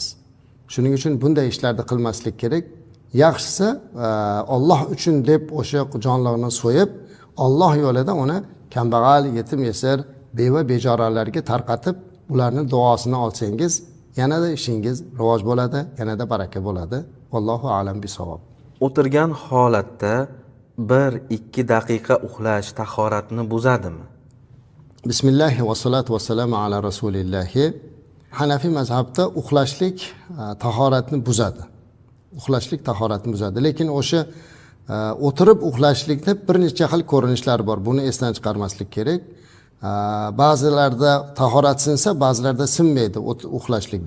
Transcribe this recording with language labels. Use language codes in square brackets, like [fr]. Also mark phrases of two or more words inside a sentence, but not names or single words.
[uz] Shuning uchun bunday ishlarni qilmaslik kerak. Yaxshisi Alloh uchun deb o'sha jonliqni so'yib, Alloh yo'lida uni kambag'al, yetim, yesir, beva, bejoralarga tarqatib, ularning duosini olsangiz, yanada ishingiz rivoj bo'ladi, yanada baraka bo'ladi. [ar] والله أعلم بالصواب. [uz] O'tirgan holatda 1-2 daqiqa uxlash tahoratni buzadimi? [ar] بسم الله والصلاة والسلام على رسول الله. [uz] Hanafi mazhabda uxlashlik tahoratni buzadi. Uxlashlik tahoratni buzadi. Lekin o'sha o'tirib uxlashlikda bir necha xil ko'rinishlar bor. Buni esdan chiqarmaslik kerak. Ba'zilarda tahorat sinsa, ba'zilarda sinmaydi uxlashlikda.